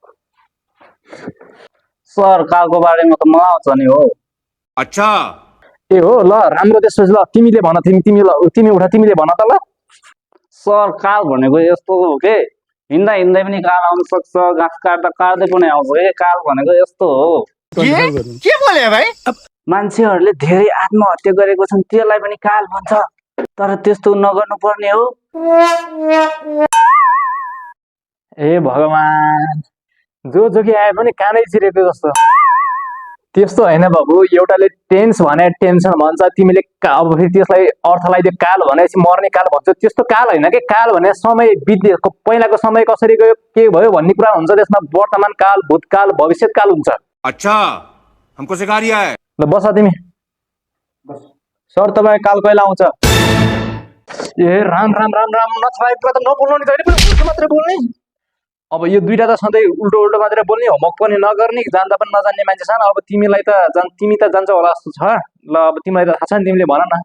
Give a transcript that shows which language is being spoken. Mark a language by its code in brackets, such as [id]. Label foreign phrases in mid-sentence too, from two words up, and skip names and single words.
[ne] सर कालको बारेमा त मलाई आउँछ नि हो। अच्छा ए हो ल राम्रो त्यसपछि ल तिमीले भन, तिमी उठा तिमीले भन त ल। सर काल भनेको यस्तो हो के, हिँड्दा हिँड्दै पनि काल आउन सक्छ, घाँस काट्दा काट्दै पनि आउँछ के। काल भनेको यस्तो हो। के बोले भाई? मान्छेहरूले धेरै आत्महत्या गरेको छन्, त्यसलाई पनि काल भन्छ, तर त्यस्तो नगर्नु पर्ने हो। ए भगवान, जोगी आए पनि कानै चिरेको जस्तो। त्यस्तो हैन बाबु, एउटाले टेन्स भने टेन्सन भन्छ, तिमीले अब फेरि त्यसलाई अर्थलाई दियो काल भनेपछि मर्ने काल भन्छ। त्यस्तो काल हैन के। काल भने समय बितेको, पहिलाको समय कसरी गयो के भयो भन्ने कुरा हुन्छ त्यसमा। वर्तमान काल, भूतकाल, भविष्यत काल हुन्छ। [hi] अच्छा हमको सिखा रिया है। [ne] ल बस तिमी। सर तपाईँ काल कहिले आउँछ? ए राम राम राम राम, नछाएको कुरा त नबोल्नु नि, जहिले पनि उल्टो मात्रै बोल्ने। अब यो दुईटा त सधैँ उल्टो उल्टो मात्रै बोल्ने, होमवर्क पनि नगर्ने, जान्दा पनि नजान्ने मान्छे छन्। अब तिमी त जान्छ होला जस्तो छ। ल अब तिमीलाई त थाहा छ नि, तिमीले भन न।